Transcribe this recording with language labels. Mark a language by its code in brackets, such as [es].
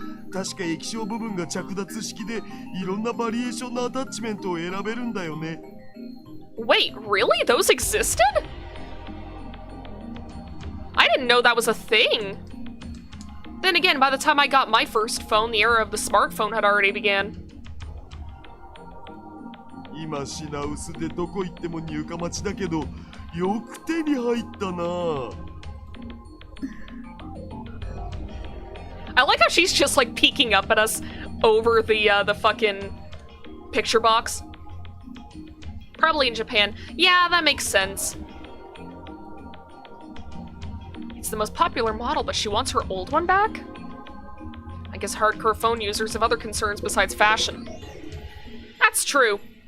[ja] 確か液晶部分が着脱式でいろんなバリエーションのアタッチメントを選べるんだよね。 [en] Wait, really? Those existed? I didn't know that was a thing. Then again, by the time I got my first phone, the era of the smartphone had already began. [ja] 今品薄でどこ行っても入荷待ちだけど、よく手に入ったな。 [en] I like how she's just like peeking up at us over the fucking picture box. Probably in Japan. Yeah, that makes sense. It's the most popular model, but she wants her old one back? I guess hardcore phone users have other concerns besides fashion. That's true.